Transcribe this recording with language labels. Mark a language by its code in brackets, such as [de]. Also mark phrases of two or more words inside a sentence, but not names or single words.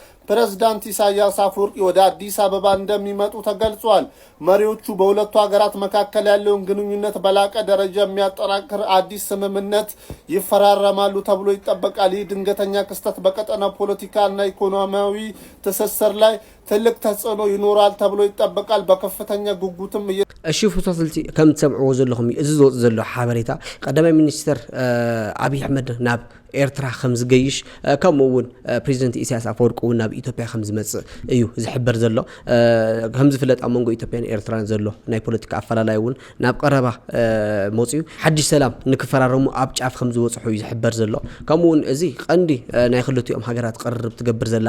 [am] ፕሬዝዳንት ኢሳያስ አፈወርቂ ወደ አዲስ አበባ እንደሚመጡ ተገልጿል። መሪዎቹ በሁለቱ ሀገራት መካከል ያለውን ግንኙነት በላቀ ደረጃ የሚያጠናክር አዲስ ስምምነት ይፈራረማሉ ተብሎ ይጠበቃል። ይህ ድንገተኛ ክስተት በቀጠናው ፖለቲካና ኢኮኖሚያዊ ትስስር ላይ ትልቅ ተጽዕኖ ይኖራል ተብሎ ይጠበቃል። በከፍተኛ ጉጉትም [ti] እሺ ፎቶስልቲ ከም ተሰምዑ ዘለኹም እዚ ዝወጽ ዘሎ ሓበሬታ ቀዳማይ ሚኒስተር አብይ አሕመድ ናብ ኤርትራ ከም ዝገይሽ ከምኡውን ፕሬዚደንት ኢሳያስ አፈወርቂ ናብ ኢትዮጵያ ከም ዝመጽእ እዩ ዝሕበር ዘሎ ከም ዝፍለጥ ኣብ መንጎ ኢትዮጵያን ኤርትራን ዘሎ ናይ ፖለቲካ ኣፈላላይ እውን ናብ ቀረባ መጽኡ ሓድሽ ሰላም ንክፈራረሙ ኣብ ጫፍ ከም ዝወጽሑ እዩ ዝሕበር ዘሎ ከምኡውን እዚ ቀንዲ ናይ ክልቲኦም ሃገራት ቅርርብ ትገብር ዘላ